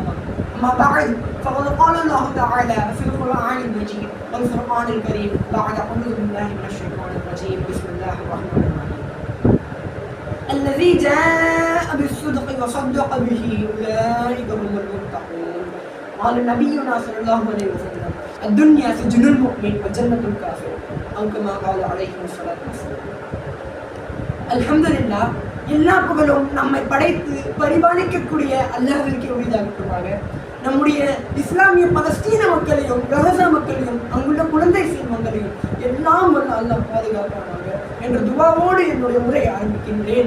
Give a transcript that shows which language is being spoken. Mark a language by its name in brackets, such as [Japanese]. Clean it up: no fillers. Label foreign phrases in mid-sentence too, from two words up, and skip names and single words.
[Arabic] أما بعد فقد قال الله تعالى في القرآن المجيد والقرآن الكريم بعد أعوذ بالله من الشيطان الرجيم بسم الله الرحمن الرحيم الذي جاء بالصدق وصدق به أولئك هم المتقون. قال نبينا صلى الله عليه وسلم الدنيا سجن المؤمن وجنة الكافر أو كما قال عليه الصلاة والسلام. الحمد لله. [Tamil] எல்லா புகழும் நம்மை படைத்து பரிபாலிக்கக்கூடிய அல்லாஹ்விற்கே உரித்தாகட்டுமாக. நம்முடைய இஸ்லாமிய பலஸ்தீன மக்களையும் கஸா மக்களையும் அங்குள்ள குழந்தை செல்வங்களையும் எல்லாம் வல்ல அல்லாஹ் பாதுகாப்பானாக என்ற துவாவோடு என்னுடைய உரையை ஆரம்பிக்கின்றேன்.